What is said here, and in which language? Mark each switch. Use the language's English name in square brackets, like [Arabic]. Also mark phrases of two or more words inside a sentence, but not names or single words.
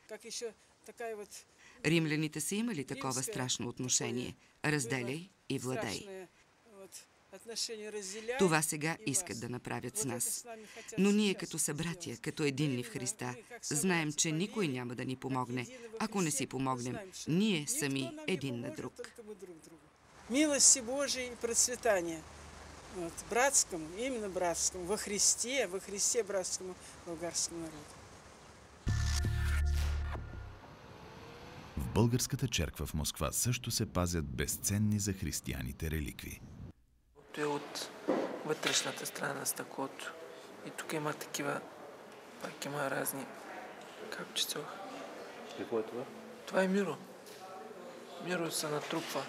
[Bulgarian] Римляните са имали такова страшно отношение – разделяй и владей. Това сега искат да направят с нас. Но ние като събратя, като единни в Христа, знаем, че никой няма да ни помогне, ако не си помогнем ние сами един на друг. [Russian] Милости Божией и процветания. Братскому, именно братскому, во Христе братскому българскому народу. [Bulgarian] В българската черква в Москва също се пазят безценни за християните реликви. Той е от вътрешната страна на стъклото. И тук има такива, пак има разни, как четох. Какво е това? Това е миро. Миро се натрупва.